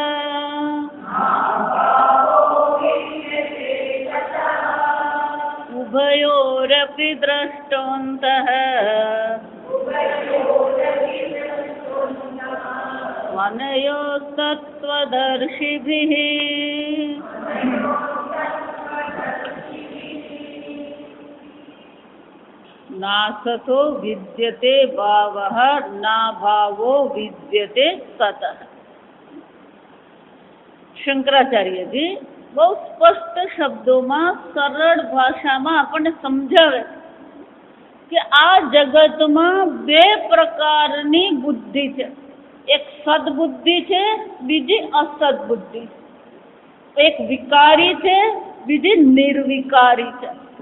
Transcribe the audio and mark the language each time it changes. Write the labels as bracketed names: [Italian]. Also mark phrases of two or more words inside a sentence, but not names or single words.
[Sanskrit] उभयोरपि द्रष्टोऽन्तः मनयोस्तत्त्वदर्शिभिः। नासतो विद्यते भावः न भावो विद्यते ततः। [Gujarati] શંકરાચાર્ય જી બહુ સ્પષ્ટ શબ્દોમાં સરળ ભાષામાં આપણને સમજાવે કે આ જગતમાં બે પ્રકારની બુદ્ધિ છે, એક સદબુદ્ધિ છે, બીજી અસદબુદ્ધિ છે, એક વિકારી છે, બીજી નિર્વિકારી છે.